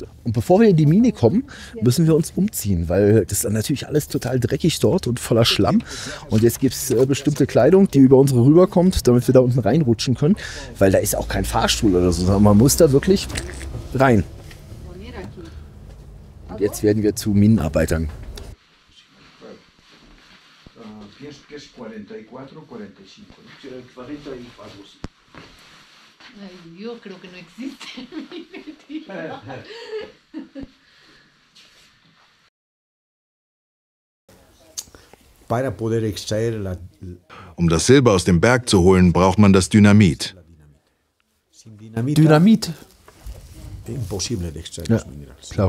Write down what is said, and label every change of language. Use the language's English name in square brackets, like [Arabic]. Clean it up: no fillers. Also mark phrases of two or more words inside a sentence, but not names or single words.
[German] Und bevor wir in die Mine kommen, müssen wir uns umziehen, weil das ist dann natürlich alles total dreckig dort und voller Schlamm. Und jetzt gibt es bestimmte Kleidung, die über unsere rüberkommt, damit wir da unten reinrutschen können, weil da ist auch kein Fahrstuhl oder so, sondern man muss da wirklich rein. Und jetzt werden wir zu Minenarbeitern. [Spanish] Yo creo que no existe. [German] Um das Silber aus dem Berg zu holen, braucht man das Dynamit. Dynamit? Ja, klar.